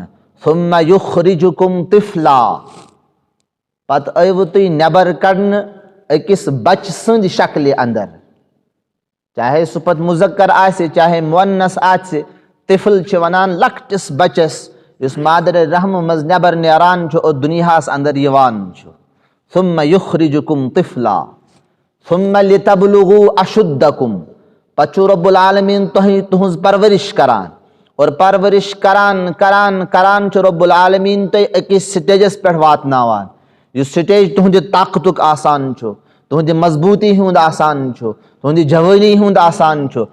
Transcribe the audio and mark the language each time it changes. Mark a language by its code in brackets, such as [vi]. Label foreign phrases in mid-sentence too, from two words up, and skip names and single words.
[ar] ثم یخرجکم طفلا، [ks] پتہٕ ٲیوٕ تُہۍ نٮ۪بر کڑنہٕ أکِس بچہِ سٕنٛدِ شکلہِ انٛدر. چاہے سُہ پتہٕ مُذکر آسہِ چاہے مُونس آسہِ، طفل چھِ ونان لۄکٹِس بچس یُس مادرِ رحمہٕ منٛز نٮ۪بر نیران چھُ اور دُنیاہس انٛدر یِوان چھُ. [ar] ثم یخرجکم طفلا ثم لتبلغوا اشدکم، [ks] پتہٕ چھُ رۄب العالمیٖن تۄہہِ تُہنٛز پرورش کران اور پرورش کران کران کران چھُ رۄب العالمیٖن تۄہہِ أکِس سٹیجس پٮ۪ٹھ واتناوان. یُس سٹیج تُہنٛدِ طاقتُک آسان چھُ، تُہنٛدِ مضبوٗطی ہُنٛد آسان چھُ، تُہنٛدِ جوٲنی ہُنٛد آسان چھُ.